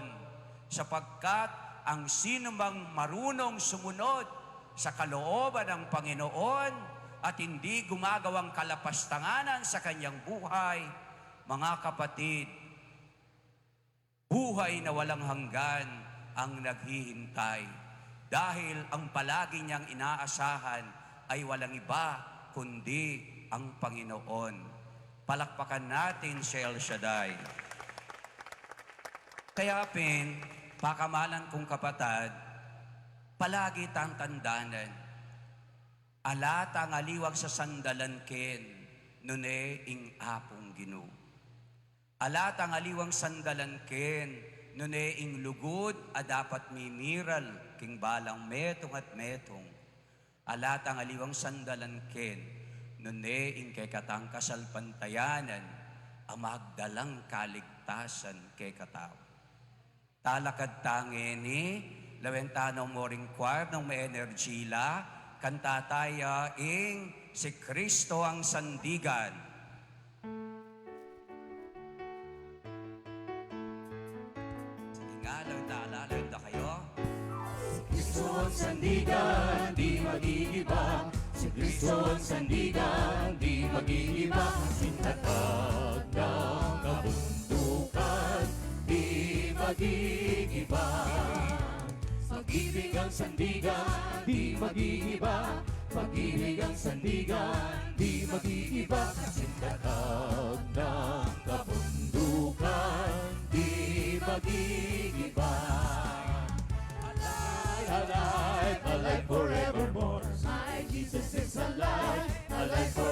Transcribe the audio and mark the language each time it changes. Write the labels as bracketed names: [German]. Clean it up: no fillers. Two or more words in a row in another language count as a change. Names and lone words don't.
[Filipino] Sapagkat ang sinumang marunong sumunod sa kalooban ng Panginoon at hindi gumagawang kalapastanganan sa kanyang buhay, mga kapatid, buhay na walang hanggan ang naghihintay dahil ang palagi niyang inaasahan ay walang iba kundi ang Panginoon. Palakpakan natin si El Shaddai. [Pampanga] Kaya pakamalan kong kapatid, palagi tang tandanan, alata nga liwag sa sandalan ken, nune ing apong Ginoo. Alata nga liwang sandalan ken, nune ing lugod a dapat mimiral king balang metong at metong. Alata nga liwang sandalan ken, nune ing kay katang kasalpantayanan, ang magdalang kaligtasan kay katao. Talakad tangin ni Lawentano Moring Choir ng may energyla, kantataya ing si Kristo ang sandigan. [Filipino] Sige nga, lawenda kayo. Kristo ang sandigan, di magigiba. Si Kristo ang sandigan, di magigiba. Sintatag ng kabundukan, di magigiba. Pag-ibig ang sandigan, di magigiba. Pag-ibig ang sandigan, di magigiba. Sintatag ng kabundukan, di magigiba. [English] Alive, alive forevermore. My Jesus is alive, alive